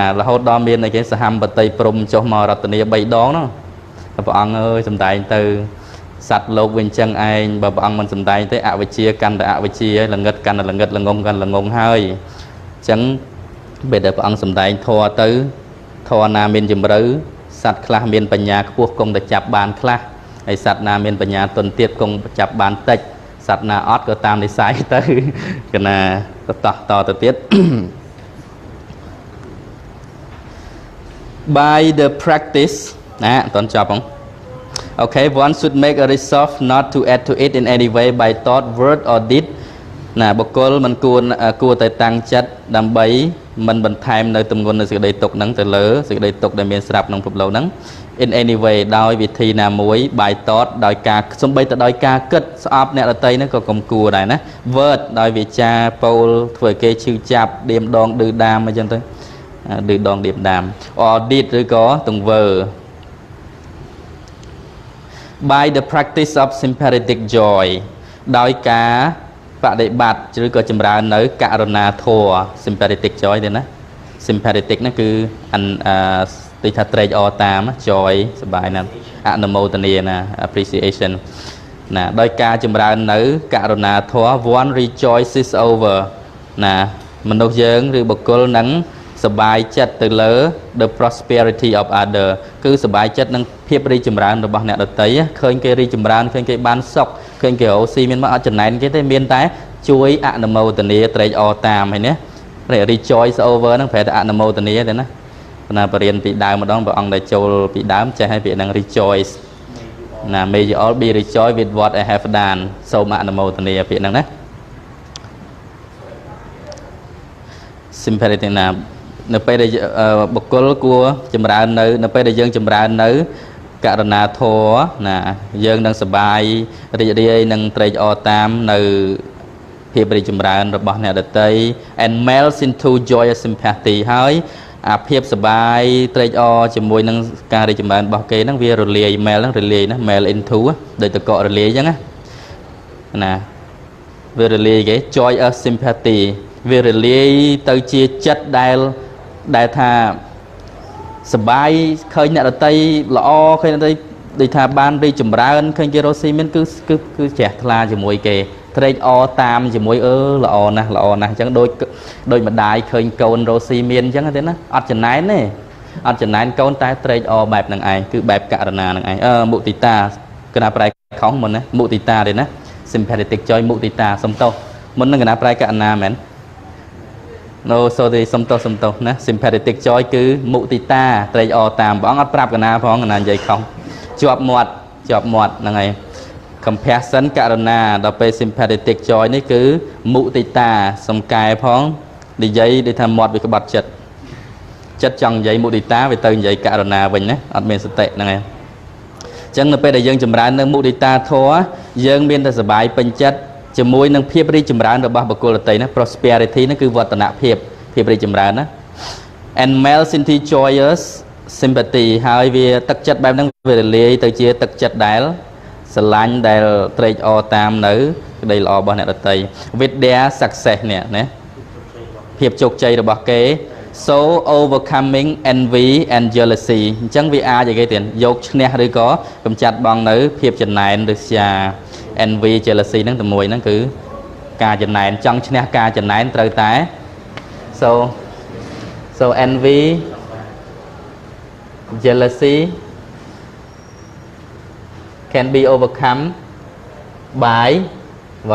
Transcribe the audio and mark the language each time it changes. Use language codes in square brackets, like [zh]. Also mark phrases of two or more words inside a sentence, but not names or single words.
[km] រហូតដល់មានអីគេសហមបតីព្រំចុះមករតនី3ដងហ្នឹងព្រះអង្គអើយសំដែងទៅសត្វលោកវិញចឹងឯងបើព្រះអង្គមិនសំដែងទេអវិជ្ជាកាន់តែអវិជ្ជាល្ងឹតកាន់តែល្ងឹតល្ងងកាន់ល្ងងហើយអញ្ចឹងពេលដែលព្រះអង្គសំដែងធម៌ទៅធម៌ណាមានជំរឿសត្វខ្លះមានបញ្ញាខ្ពស់គង់តែចាប់បានខ្លះហើយសត្វណាមានបញ្ញាទន់ទៀតគង់ចាប់បានតិចសត្វណាអត់ក៏តាមនិស្ស័យទៅកណាតទៅទៀត [en] by the practice [km] ណាអត់តន់ចប់ហ្នឹង [en] Okay one should make a resolve not to add to it in any way by thought word or deed [km] ណាបុគ្គលមិនគួរតែតាំងចិត្តដើម្បីមិនបន្ថែមនៅទម្ងន់នៃសេចក្តីទុក្ខហ្នឹងទៅលើសេចក្តីទុក្ខដែលមានស្រាប់ក្នុងពិភពលោកហ្នឹង [en] in any way [km] ដោយវិធីណាមួយ [en] by thought [km] ដោយការសំបីទៅដោយការគិតស្អប់អ្នកដទៃហ្នឹងក៏កុំគួរដែរណា word ដោយវាចាពោលធ្វើឲ្យគេឈឺចាប់ឌៀមដងឌឺដាមអញ្ចឹងទៅឌឺដងឌៀមដាម [en] or deed [km] ឬក៏ទង្វើ [en] by the practice of sympathetic joy [km] ដោយការបដិបត្តិឬក៏ចម្រើននៅករុណាធម៌ [en] sympathetic joy [km] ទេណា sympathetic ហ្នឹងគឺទីថាត្រេកអរតាម joy សប្បាយណាស់ អនុមោទនាណា appreciation ណាដោយការចម្រើននៅករុណាធម៌ [en] one rejoices over [km] ណាមនុស្សយើងឬបុគ្គលនឹងសប្បាយចិត្តទៅ លើ [en] the prosperity of other [km] គឺសប្បាយចិត្តនឹងភាពរីកចម្រើនរបស់អ្នកដទៃឃើញគេរីកចម្រើនឃើញគេបានសុខឃើញគេរស់ស៊ីមានមកអត់ចំណែនគេទេមានតែជួយអនុមោទនាត្រេកអរតាមហើយណា [en] rejoice over [km] ហ្នឹងប្រែថាអនុមោទនាទេណាណាបរិញ្ញាពីដើមម្ដងព្រះអង្គដែលចូលពីដើមចេះឲ្យពាក្យហ្នឹង rejoice ណា [en] may you all be rejoice with what I have done [km] សូមអនុមោទនាពាក្យហ្នឹងណា sympathetic ណានៅពេលដែលបុគ្គលគួរចម្រើននៅពេលដែលយើងចម្រើននៅករុណាធម៌ណាយើងនឹងសប្បាយរីករាយនឹងត្រេកអរតាមនៅភាពរីកចម្រើនរបស់អ្នកដទៃ [en] and melts into joyous sympathy [km] ហើយអាភាពសប្បាយត្រេកអរជាមួយនឹងការរីកចម្រើនរបស់គេហ្នឹងវារលាយ mel ហ្នឹងរលាយណា [en] mel into [km] ដូចតកករលាយអញ្ចឹងណាវារ លាយគេ [en] joyous sympathy [km] វារលាយទៅជាចិត្តដែលថាសបាយឃើញអ្នកដទៃល្អឃើញអ្នកដទៃដូចថាបាន រីកចម្រើនឃើញគេរស់ស៊ីមានគឺជ្រះថ្លាជាមួយគេត្រេកអរតាមជាមួយល្អណាស់អញ្ចឹងដូចម្ដាយឃើញកូនរស់ស៊ីមានអញ្ចឹងទេណាអត់ចំណែនទេអត់ចំណែនកូនតែត្រេកអរបែបហ្នឹងឯងគឺបែបករុណាហ្នឹងឯងមុទិតាគណៈប្រែខុសមុនណាមុទិតាទេណា [en] sympathetic joy [km] មុទិតាសំទោសមុននឹងគណៈប្រែករុណាមែន [en] No sorry [km] សំទោសណា [en] sympathetic joy [km] គឺមុទិតាត្រេកអរតាមព្រះអង្គអត់ប្រាប់កណាផងកណានិយាយខុសជាប់មាត់ហ្នឹងហើយ compassion ករុណាដល់ពេល [en] sympathetic joy [km] នេះគឺមុទិតាសំកែផង និយាយដូចថាមាត់វាក្បត់ចិត្តចង់និយាយមុទិតាវាទៅនិយាយករុណាវិញណាអត់មានសតិហ្នឹងហើយអញ្ចឹងនៅពេលដែលយើងចម្រើននៅមុទិតាធ ម៌យើងមានតែសប្បាយពេញចិត្តជាមួយនឹងភាពរីកចម្រើនរបស់បុគ្គលដទៃណា prosperity ហ្នឹងគឺវឌ្ឍនភាពរីកចម្រើន ណា [en] and melts into joyous sympathy [km] ហើយវាទឹកចិត្តបែបហ្នឹងវារលាយទៅជាទឹកចិត្ត ដែលស្រឡាញ់ដែលត្រេកអរតាមនៅក្តីល្អរបស់អ្នកដទៃ [en] with their success [km] នេះណាភាពជោគជ័យរបស់គេ [en] so overcoming envy and jealousy [km] អញ្ចឹងវាអាចឲ្យគេទៀតយកឈ្នះឬក៏កម្ចាត់បងនៅភាពចំណែនឬស្យា [en] envy jealousy [km] ហ្នឹងតែមួយហ្នឹងគឺការចំណែនចង់ឈ្នះការចំណែនត្រូវតែ [en] so envy, jealousy can be overcome by what?